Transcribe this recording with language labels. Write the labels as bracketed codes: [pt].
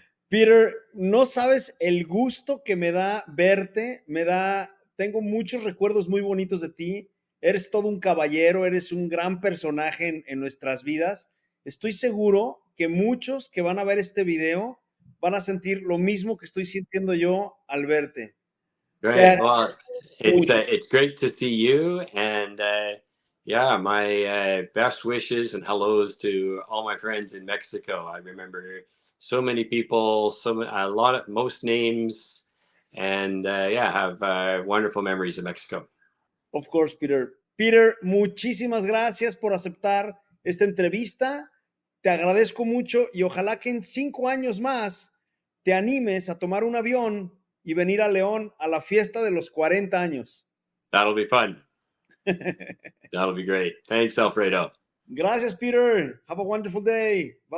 [es] Peter, no sabes el gusto que me da verte, tengo muchos recuerdos muy bonitos de ti, eres todo un caballero, eres un gran personaje en nuestras vidas. Estoy seguro que muchos que van a ver este video van a sentir lo mismo que estoy sintiendo yo al verte. Te [en] Great. Well, [es] agradezco mucho. [en] it's great to see you, and yeah, my best wishes and hellos to all my friends in Mexico. I remember so many people, a lot of most names, and yeah, have wonderful memories of Mexico. Of course, Peter. [es] Peter, muchísimas gracias por aceptar esta entrevista. Te agradezco mucho y ojalá que en 5 años más te animes a tomar un avión y venir a León a la fiesta de los 40 años. [en] That'll be fun. That'll be great. Thanks, Alfredo. [es] Gracias, [en] Peter. Have a wonderful day. Bye